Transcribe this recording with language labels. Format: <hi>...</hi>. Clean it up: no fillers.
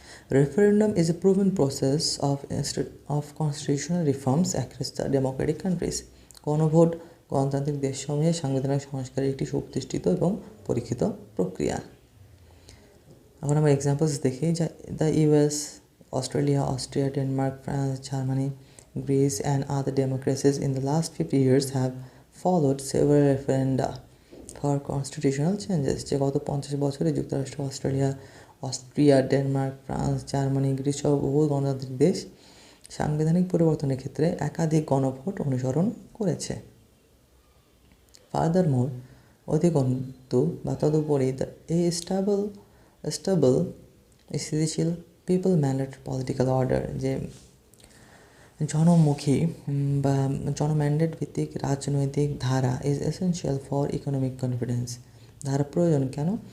<en>Referendum is a proven process of constitutional reforms across the democratic countries.</en> <bn>গণভোট গণতান্ত্রিক দেশসমূহে সাংবিধানিক সংস্কারের একটি সুপ্রতিষ্ঠিত এবং পরীক্ষিত প্রক্রিয়া। এখন আমরা</bn> <en>examples</en> <bn>দেখি যে</bn> <en>The US, Australia, Austria, Denmark, France, Germany, Greece and other democracies in the last 50 years have followed several referenda for constitutional changes.</en> <bn>যে গত 50 বছরে যুক্তরাষ্ট্র, Austria, Denmark, France, Germany, Greece সহ বহু গণতান্ত্রিক দেশ সাংবিধানিক পরিবর্তনের ক্ষেত্রে একাধিক গণভোট অনুসরণ করেছে।</bn> <en>furthermore,</en> <bn>অধিকন্তু বা তদুপরি এই স্টেবল স্থিতিশীল</bn> <en>people mandate political order,</en> <bn>যে জনমুখী বা জনম্যান্ডেট ভিত্তিক রাজনৈতিক ধারা</bn> <en>Is essential for economic confidence.</en> <bn>ধারা প্রয়োজন কেন?</bn>